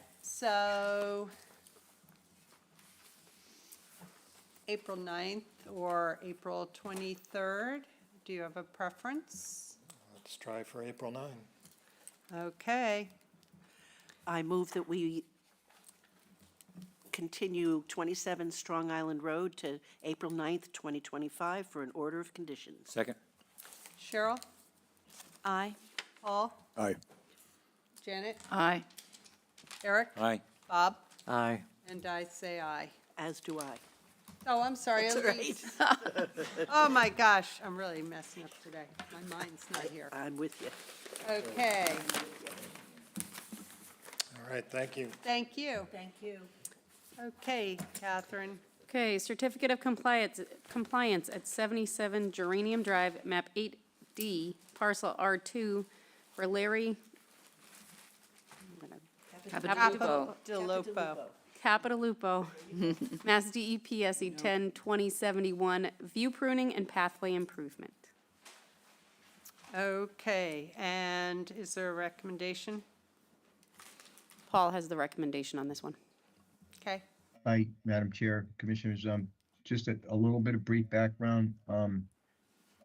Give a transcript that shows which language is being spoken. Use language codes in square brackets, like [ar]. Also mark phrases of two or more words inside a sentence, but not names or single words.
[en] So, April 9th or April 23rd, do you have a preference? Let's try for April 9. Okay. I move that we continue 27 Strong Island Road to April 9th, 2025 for an order of conditions. Second. Cheryl? Aye. Paul? Aye. Janet? Aye. Eric? Aye. Bob? Aye. And I say aye. As do I. Oh, I'm sorry, That's all Elise. Oh, my gosh, I'm really messing up today. My mind's not here. I'm with you. Okay, All right, thank you. thank you. Thank you. Okay, Catherine. Okay, certificate of compliance at 77 Geranium Drive, map 8D, parcel R2 for Larry Capitalupo. Delopo. Capitalupo, Mass DEP SE 10-2071, view pruning and pathway improvement. Okay, and is there a recommendation? Paul has the recommendation on this one. Okay, Hi, Madam Chair, Commissioners. Just a little bit of brief background.